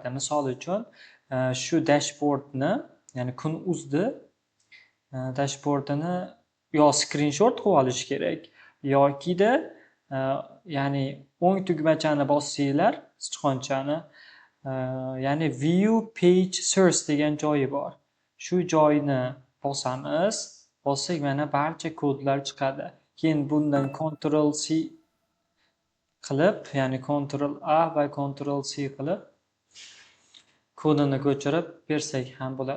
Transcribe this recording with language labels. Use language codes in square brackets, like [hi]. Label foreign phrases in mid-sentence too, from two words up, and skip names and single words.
[uz] Misol uchun, shu dashbordni, ya'ni Kun.uz'ni dashbordini yo screenshot qilib olish kerak, yokida ya'ni o'ng tugmachani bossanglar, sichqonchani, ya'ni [en] view page source [uz] degan joyi bor. Shu joyni bossak mana barcha kodlar chiqadi. Keyin bundan Ctrl C qilib, ya'ni Ctrl A va Ctrl C qilib kodini ko'chirib bersak ham bo'ladi.